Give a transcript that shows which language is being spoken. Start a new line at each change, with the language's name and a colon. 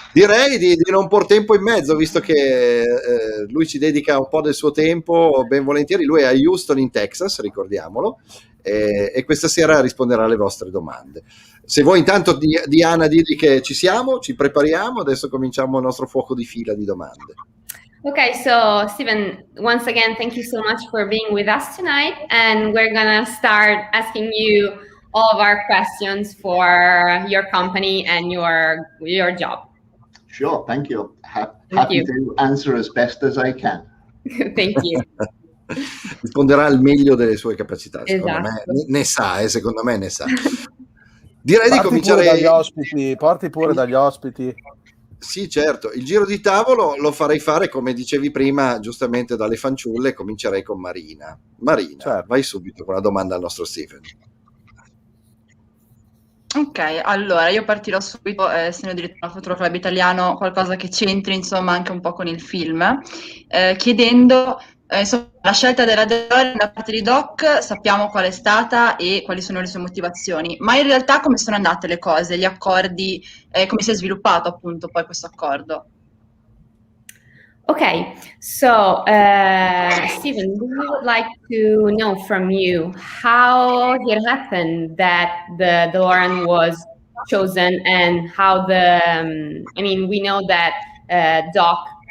Italian: Direi di non por tempo in mezzo, visto che lui ci dedica un po' del suo tempo, ben volentieri. Lui è a Houston in Texas, ricordiamolo, e questa sera risponderà alle vostre domande. Se voi intanto, Diana, digli che ci siamo, ci prepariamo, adesso cominciamo il nostro fuoco di fila di domande.
English: Okay, so Stephen, once again, thank you so much for being with us tonight, and we're gonna start asking you all of our questions for your company and your job. Sure, thank you. Happy to answer as best as I can. Thank you.
Italian: Risponderà al meglio delle sue capacità, secondo me. Ne sa, secondo me ne sa. Direi di cominciare Parti pure dagli ospiti. Sì, certo. Il giro di tavolo lo farei fare, come dicevi prima, giustamente dalle fanciulle. Comincerei con Marina. Marina, certo. Vai subito con la domanda al nostro Stephen. Ok, allora io partirò subito, essendo di Ritorno al Futuro Club Italiano, qualcosa che c'entri insomma anche un po' con il film, chiedendo insomma, la scelta della DeLorean da parte di Doc. Sappiamo qual è stata e quali sono le sue motivazioni, ma in realtà come sono andate le cose, gli accordi, come si è sviluppato appunto poi questo accordo?
English: Okay, so Stephen, we would like to know from you how it happened that the DeLorean was chosen, and how we know that Doc